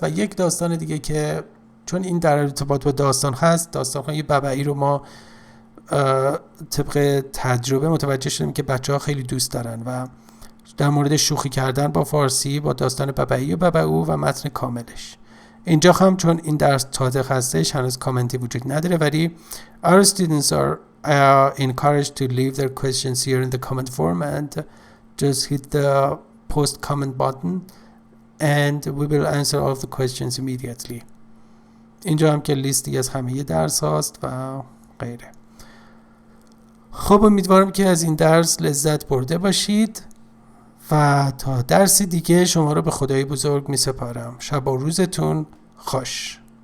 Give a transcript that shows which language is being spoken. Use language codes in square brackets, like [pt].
[fa] و یک داستان دیگه که چون این در ارتباط با داستان هست، داستان‌های ببعی رو ما طبق تجربه متوجه شدیم که بچه‌ها خیلی دوست دارن و در مورد شوخی کردن با فارسی با داستان ببعی و ببعو و متن کاملش. اینجا هم چون این درس تازه هستش هنوز کامنتی وجود نداره، ولی [en] our students are encouraged to leave their questions here in the comment form and just hit the post comment button and we will answer all of the questions immediately. [fa] اینجا هم که لیستی از همه درس هاست و غیره. خب امیدوارم که از این درس لذت برده باشید و تا درس دیگه شما رو به خدای بزرگ می سپارم. شب و روزتون خوش.